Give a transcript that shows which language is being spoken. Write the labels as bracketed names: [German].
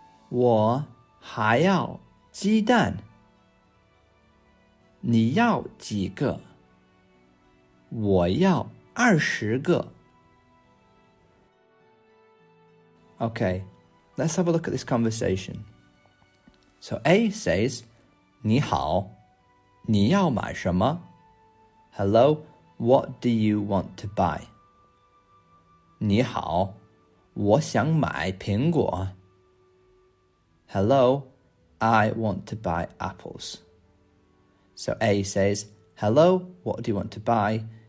[Chinese] 我还要鸡蛋。你要几个？我要20个。 [English] Okay, let's have a look at this conversation. So A says, [Chinese] 你好，你要买什么？ [English] Hello, what do you want to buy? [Chinese] 你好，我想买苹果。 [English] Hello, I want to buy apples. So A says, hello, what do you want to buy?